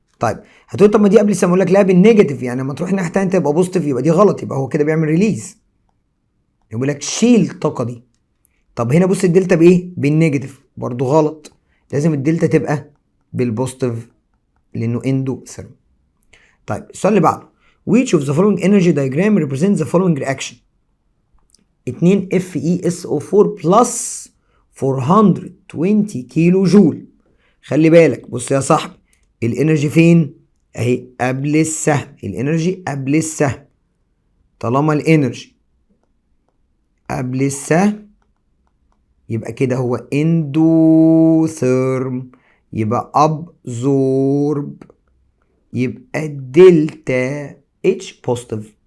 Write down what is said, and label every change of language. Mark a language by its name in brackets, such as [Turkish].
[Arabic] طيب هتقول طب ما دي قبل السهم، اقول لك لا، بالنيجاتيف، يعني لما تروح الناحيه الثانيه تبقى بوزيتيف، يبقى دي غلط، يبقى هو كده بيعمل ريليز، يقول لك شيل الطاقه دي. طب هنا بص الدلتا بايه؟ بالنيجاتيف، برضو غلط، لازم الدلتا تبقى بالبوزيتيف لانه اندو ثيرم. [English] طيب [Arabic] السؤال اللي بعده [English] which of the following energy diagram represents the following reaction؟ 2 FeSO4 plus 420 kilojoule. [Arabic] خلي بالك بص يا صاحبي، الانرجي فين؟ اهي قبل السهم، الانرجي قبل السهم. طالما الانرجي قبل السهم يبقى كده هو اندوثيرم، يبقى ابزورب، يبقى الدلتا اتش بوزيتيف.